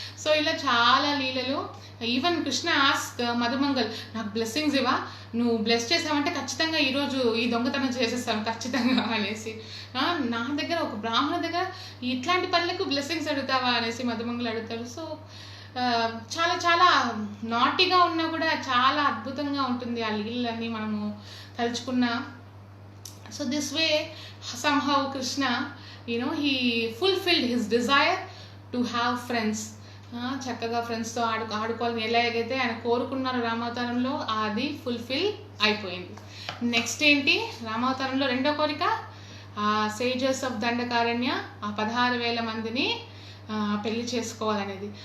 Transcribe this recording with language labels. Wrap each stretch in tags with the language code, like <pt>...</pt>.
<te>So ఇలా చాలా లీలలు. ఈవెన్ కృష్ణ ఆస్క్ మధుమంగల్, నాకు బ్లెస్సింగ్స్ ఇవ్వా, నువ్వు బ్లెస్ చేసావంటే ఖచ్చితంగా ఈరోజు ఈ దొంగతనం చేసేస్తాను ఖచ్చితంగా అనేసి. నా దగ్గర ఒక బ్రాహ్మణ దగ్గర ఇట్లాంటి పనులకు బ్లెస్సింగ్స్ అడుగుతావా అనేసి మధుమంగల్ అడుగుతారు. సో చాలా చాలా నాటీగా ఉన్నా కూడా చాలా అద్భుతంగా ఉంటుంది ఆ లీలన్నీ మనము తలుచుకున్న.</te> <en>So this way somehow Krishna, he fulfilled his desire to have friends.</en> <te>చక్కగా ఫ్రెండ్స్తో ఆడుకోవాలని ఎలాగైతే ఆయన కోరుకున్నారు రామావతారంలో, అది ఫుల్ఫిల్ అయిపోయింది. నెక్స్ట్ ఏంటి, రామావతారంలో రెండో కోరిక, సేజెస్ ఆఫ్ దండకారణ్య, ఆ 16,000 మందిని పెళ్లి చేసుకోవాలనేది.</te>